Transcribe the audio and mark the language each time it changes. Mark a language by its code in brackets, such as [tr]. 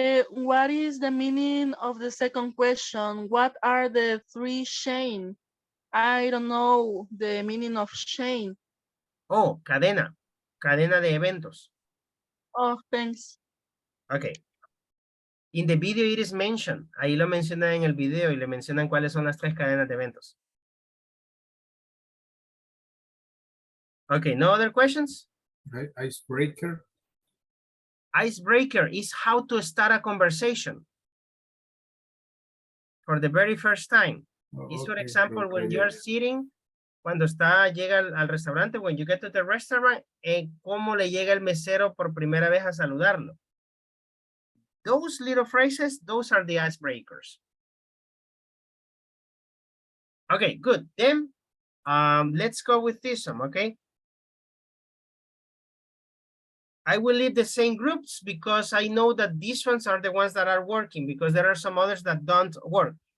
[en] What is the meaning of the second question? What are the 3 chain? I don't know the meaning of chain. [es] Oh, cadena de eventos. [en] Oh, thanks. Okay. In the video it is mentioned. [es] Ahí lo menciona en el video y le mencionan cuáles son las 3 cadenas de eventos. [en] Okay, no other questions? Icebreaker. Icebreaker is how to start a conversation for the very first time. Is for example, when you're sitting, [es] cuando llega al restaurante, [en] when you get to the restaurant, [es] cómo le llega el mesero por primera vez a saludarlo. [en] Those little phrases, those are the icebreakers. Okay, good. Then let's go with this one, okay? I will leave the same groups because I know that these ones are the ones that are working because there are some others that don't work.